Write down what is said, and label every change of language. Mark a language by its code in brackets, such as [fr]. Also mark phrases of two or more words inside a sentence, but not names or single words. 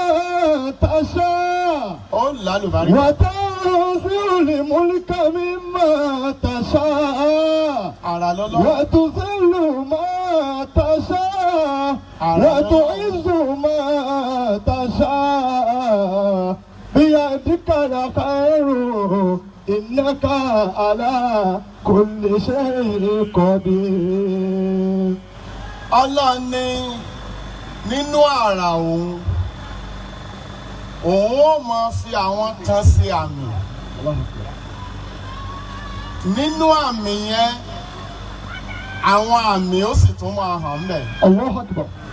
[ar] تشاء وتنزع الملك مما تشاء وتذل ما تشاء وتعز ما تشاء بيدك الخير إنك على كل شيء قدير. [yo] Allah ní nínú àrà òun ó máa fi àwọn kan ṣe àmì nínú àmì yẹn àwọn àmì ó sì tún máa hàn ńbẹ̀. [ar] الله أكبر.